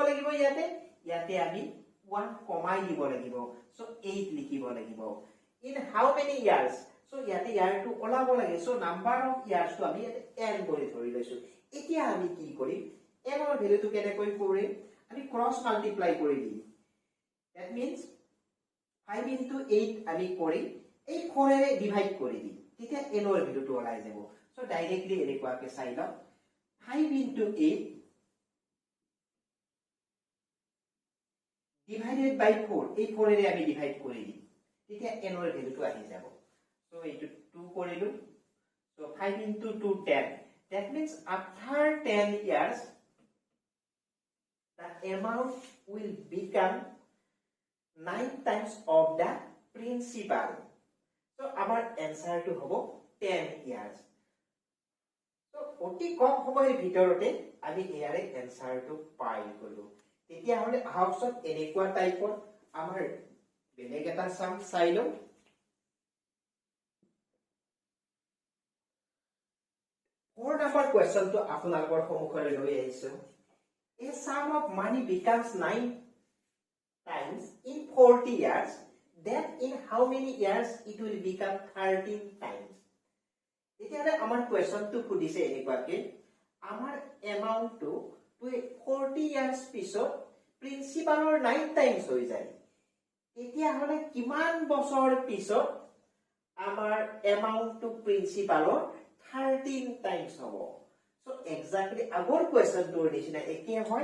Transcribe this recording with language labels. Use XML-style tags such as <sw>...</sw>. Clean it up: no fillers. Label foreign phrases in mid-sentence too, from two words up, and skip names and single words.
<as>লাগিব ইয়াতে আমি 1 কমাই দিব লাগিব সো 8 লিখিব লাগিব</as> <en>in how many years</en> <as>সো ইয়াতে ইয়াৰটো ওলাব লাগে সো</as> <en>number of years</en> <as>তো আমি n কৰি ধৰি লৈছো এতিয়া আমি কি কৰিম n ৰ ভ্যালুটো কেনেকৈ কৰিম আমি</as> <en>cross multiply</en> <as>কৰি দিম</as> <en>that means 5 into 8</en> <as>আমি কৰি এই 4 এৰে ডিভাইড কৰি দিম তেতিয়া n ৰ ভ্যালুটো ওলাই যাব সো ডাইৰেক্টলি এনেকুৱাকৈ চাই লও 5 into 8</as> <en>divided by 4</en> <as>এই 4 এৰে আমি ডিভাইড কৰি দিম তেতিয়া n ৰ ভ্যালুটো আহি যাব সো এইটো 2 কৰিলো সো 5 into 2 10</as> <en>that means after 10 years the amount will become 9 times of the principal so our</en> <as>answer to hobo 10 years so অতি কম সময়ৰ ভিতৰতে আমি ইয়াৰে answer to পাই গলো তেতিয়া হলে হাউসত এনেকুৱা টাইপৰ আমাৰ বেলেগ এটা সাম চাই লও 4</as> <en>number question</en> <as>to আপোনালোকৰ সন্মুখলৈ লৈ আহিছো</as> <en>A sum of money becomes 9 times in 40 years then in how many years it will become 13 times</en> <as>এতিয়ালে আমাৰ কোৱেশ্চনটো খুদিছে এনেকুৱাকে আমাৰ এমাউন্টটো 40 years পিছত প্ৰিন্সিপালৰ 9 টাইমস হৈ যায় এতিয়া হলে কিমান বছৰ পিছত আমাৰ এমাউন্টটো প্ৰিন্সিপালৰ 13 টাইমস হ'ব সো এক্স্যাক্টলি আগৰ কোৱেশ্চনটোৰ নিচিনা একে হয়</as>